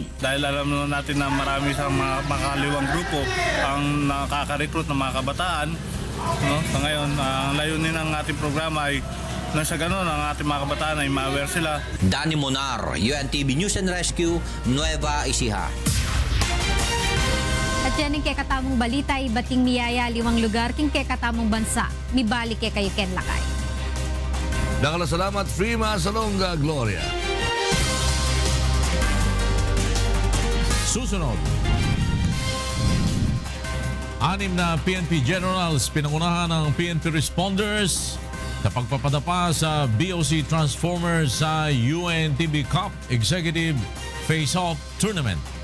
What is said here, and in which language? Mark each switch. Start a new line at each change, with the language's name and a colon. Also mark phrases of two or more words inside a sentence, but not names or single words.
Filipino: Dahil alam natin na marami sa mga makaliwang grupo ang nakaka-recruit ng mga kabataan. Sa ngayon, ang layunin ng ating programa ay na sa ganun ang ating mga kabataan ay ma-aware sila. Danny Monar, UNTV News and Rescue, Nueva Ecija.
Pampanga: At yan ang kekatamong balita, ibating miyaya liwang lugar king kekatamong bansa. Mibalik kayo Ken Lakay. Salamat, Frima Salonga Gloria.
Filipino: Susunod. 6 na PNP Generals pinangunahan ng PNP Responders sa pagpapadapa sa BOC Transformers sa UNTV Cup Executive Face-Off Tournament.